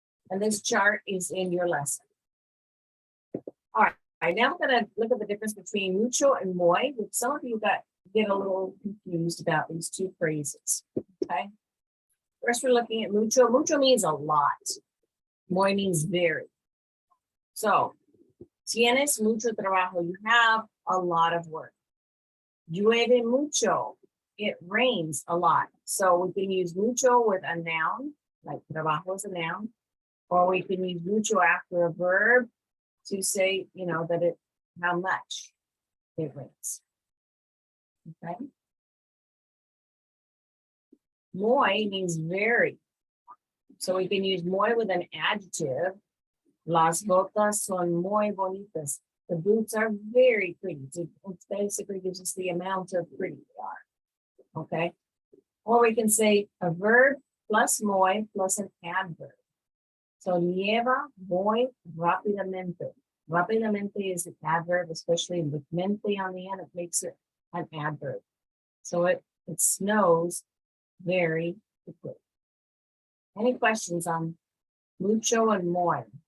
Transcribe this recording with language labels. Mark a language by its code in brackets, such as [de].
[en] And this chart is in your lesson. All right, now I'm going to look at the difference between mucho and muy, which some of you get a little confused about these two phrases. Okay. First, we're looking at mucho. Mucho means a lot. Muy means very. [es] So, tienes mucho trabajo. [en] You have a lot of work. [es] Llueve mucho. [en] It rains a lot. So we can use mucho with a noun, like trabajo is a noun, or we can use mucho after a verb to say, that how much it rains. Okay. Muy means very. So we can use muy with an adjective. [es] Las botas son muy bonitas. [en] The boots are very pretty. It basically gives us the amount of pretty they are. Okay. Or we can say a verb plus muy plus an adverb. [es] So nieva muy rápidamente. [en] Rápidamente is an adverb, especially with mente on the end, it makes it an adverb. So it snows very quickly. Any questions on mucho and muy?